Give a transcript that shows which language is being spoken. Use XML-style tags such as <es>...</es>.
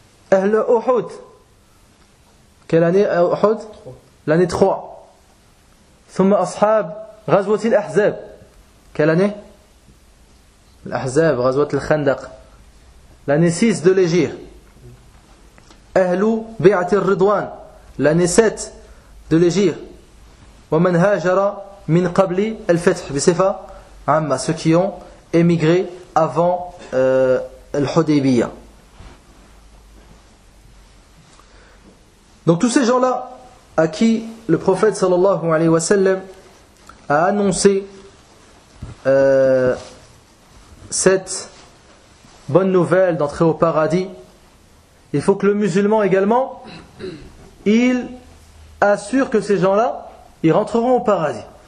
<fr>Ahl Uhud, quelle année Uhud ? L'année 3.</fr> <ar>Thumma Ashab, Ghazwat al-Ahzab,</ar> <fr>quelle année ? L'Ahzab, Ghazwat al-Khandaq, l'année 6 de l'Hégire. Ahl Bi'at al-Ridwan, l'année 7 de l'Hégire.</fr> <ar>ومن هاجر من قبل الفتح بصفة عامة</ar> <fr>ceux qui ont émigré avant l'Hudaybiyya. Donc tous ces gens-là à qui le prophète sallallahu alayhi wa sallam a annoncé cette bonne nouvelle d'entrer au paradis, il faut que le musulman également il assure que ces gens-là ils rentreront au paradis.</fr>